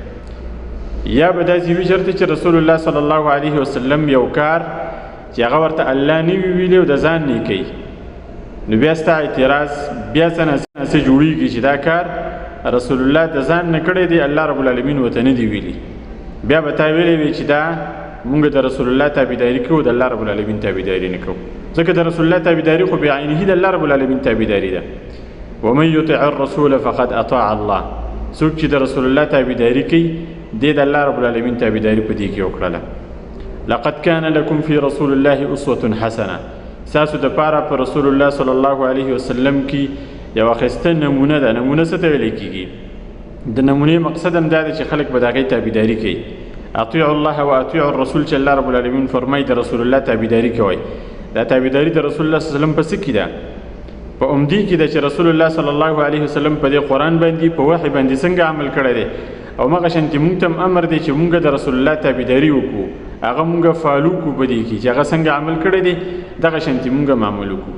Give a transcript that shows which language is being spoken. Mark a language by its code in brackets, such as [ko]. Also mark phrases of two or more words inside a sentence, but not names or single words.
[ps] یا به داسې وي چېرته چې رسول الله [ar] صلی الله علیه وسلم [ps] یو کار چې هغه ورته الله نه وي ویلي او د ځان نه یې کوي، نو بیا ستا اعتراض بیا څه نه څه جوړېږي چې دا کار رسول الله د ځان نه کړی دی، الله رب العالمین ورته نه دی ویلي، بیا به تا ویلی وي چې دا مونږ د رسول الله تابعداري کوو، د الله رب العالمین تابعداري نه کوو، ځکه د رسول الله تابعداري خو بعینه د الله رب العالمین تابعداري ده. [ar] ومن یطع الرسول فقد اطاع الله. [ps] څوک چې د رسول الله تابعداري کوي دی د الله رب العالمین تابعداري په دې کې وکړله. [ar] لقد كان لكم في رسول الله اسوة حسنه. [ps] ستاسو دپاره په رسول الله [ar] صلی الله علیه وسلم [ps] کې یو اخیسته نمونه ده. نمونه څه ته ویلی کېږي؟ د نمونې مقصد هم دا دی چې خلک به د هغې تابعداري کوي. [ar] اطیعوا الله و اطیعوا الرسول [ps] چې الله رب العالمین فرمایي د رسول الله تابعداري کوئ. دا تابعداري د رسول الله [ar] صلی الله علیه وسلم [ps] په څه کې ده؟ په عمدي کې ده چې رسول الله [ar] صلی الله علیه وسلم [ps] په دې قرآن باندې په وحي باندې څنګه عمل کړی دی، او مغه شانتې مونږ ته هم امر دی چې مونږ د رسول الله تابعداري وکړو، هغه مونږ فالو کړو په دې کې چې هغه څنګه عمل کړی دی دغه شانتې مونږ هم عمل وکړو.